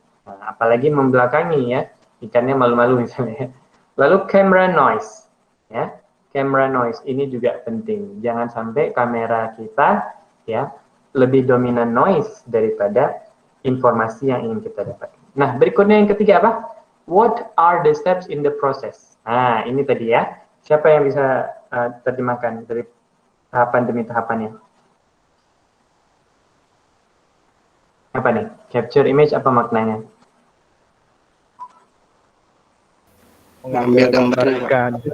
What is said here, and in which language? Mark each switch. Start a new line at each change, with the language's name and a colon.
Indonesian: Nah, apalagi membelakangi, ya, ikannya malu-malu misalnya. Lalu camera noise, ya. Camera noise ini juga penting. Jangan sampai kamera kita, ya, lebih dominan noise daripada informasi yang ingin kita dapatkan. Nah, berikutnya yang ketiga apa?
English: What are the steps in the process?
Indonesian: Nah, ini tadi, ya. Siapa yang bisa terjemahkan dari tahapan demi tahapannya? Apa nih? Capture image apa maknanya? Mengambil gambar ikan.